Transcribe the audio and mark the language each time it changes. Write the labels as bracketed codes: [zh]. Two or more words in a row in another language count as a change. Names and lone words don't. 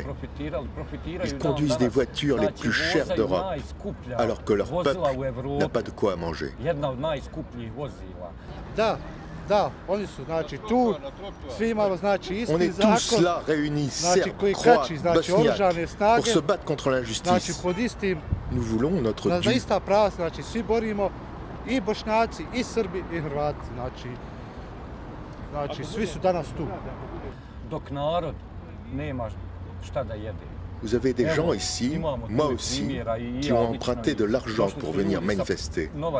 [fr] Ils conduisent des voitures les plus chères d'Europe, alors que leur peuple n'a pas de quoi manger. On est tous là réunis, Serbes, Croates, Bosniaques, pour se battre contre l'injustice. Nous voulons notre dû. [bs] I Bošnjaci, i Srbi, i Hrvati, znači svi su danas tu. Dok narod nema šta da jede. [fr] Vous avez des gens ici, moi aussi, qui ont emprunté de l'argent pour venir manifester.